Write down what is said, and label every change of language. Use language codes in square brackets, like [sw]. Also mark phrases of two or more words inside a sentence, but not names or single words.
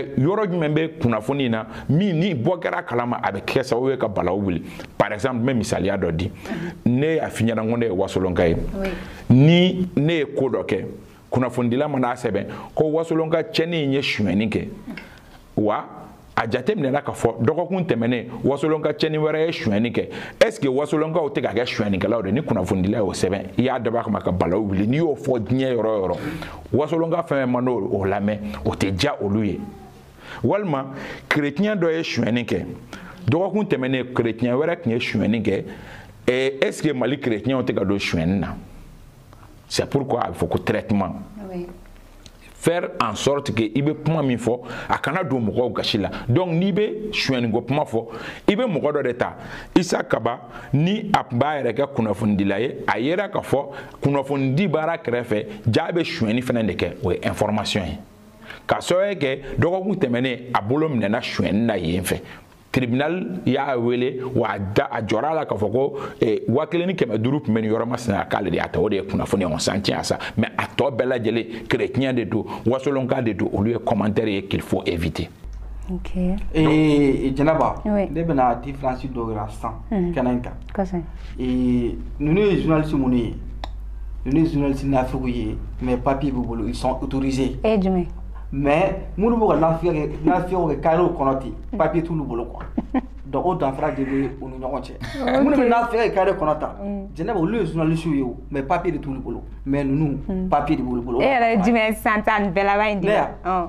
[bm] yɔrɔ jumɛn bɛ kunnafoni in na min ni bɔ kɛra kalama a bɛ kɛ sababu ye ka balawu wuli [fr] par exemple [bm] n bɛ misaliya dɔ di ne y'a f'i ɲɛna ko ne ye wasolonka ye ni ne ye ko dɔ kɛ kunnafonidila mana a sɛbɛn ko wasolonka cɛnni in ye sonyɛni kɛ wa a jate minɛna k'a fɔ dɔgɔkun tɛmɛnen wasolonka cɛnni wɛrɛ ye sonyɛni kɛ [fr] est ce que [bm] wasolonkaw tɛ ka kɛ sonyɛnikɛlaw de ni kunnafonidila y'o sɛbɛn i y'a dabɔ a kama ka balawu wuli n'i y'o fɔ diɲɛ yɔrɔ o yɔrɔ wasolonka fɛn fɛn ma n'o lamɛn o tɛ diya olu ye walima kerecɛn dɔ ye sonyɛni kɛ dɔgɔkun tɛmɛnen chrétien wɛrɛ tun ye suyɛnni kɛ [fr] est ce que [bm] Mali chrétien tɛ ka don suyɛnni na [fr] c'est pourquoi il faut que traitement faire en sorte que [bm] i bɛ kuma min fɔ a kana don mɔgɔw gasi la donc n'i bɛ suyɛnni ko kuma fɔ i bɛ mɔgɔ dɔ de ta Isa Kaba ni a tun b'a yɛrɛ kɛ kunnafonidila ye a yera k'a fɔ kunnafonidi baara kɛrɛfɛ jaa bɛ suyɛnni fana de kɛ o ye information ye k'a sababu kɛ dɔgɔkun tɛmɛnen a bolo minɛna suyɛnni na yen fɛ tribunal y'a wele wa a jɔra la k'a fɔ ko 1500 tun bɛ nin yɔrɔ masina k'ale de y'a ta o de ye kunnafoni [fr] on s'en tient à ça mais [bm] a tɔ bɛɛ lajɛlen chrétien de don wasolonka de don olu ye commentaire ye [fr] qu'il faut éviter. [bm] Ok. Janaba, ne bɛna différence dɔ yira sisan kɛnɛ in kan. Kosɛbɛ. Ninnu ye journaliste minnu ye ninnu ye journaliste n'Afrique ye [fr] mais papier [bm] b'u bolo [fr] ils sont autorisés. [bm] Jumɛn. Mais minnu bɛ ka nafiyaw kɛ carré kɔnɔ ten papier t'olu bolo [fr] quoi donc [bm] o danfara de bɛ u ni ɲɔgɔn cɛ minnu bɛ nafiya kɛ carré kɔnɔ tan Jɛnɛba olu ye journaliste ye o [fr] mais papier [bm] de t'olu bolo mais ninnu papier de b'olu bolo. E yɛrɛ jumɛn sisan ta nin bɛɛ laban in di la.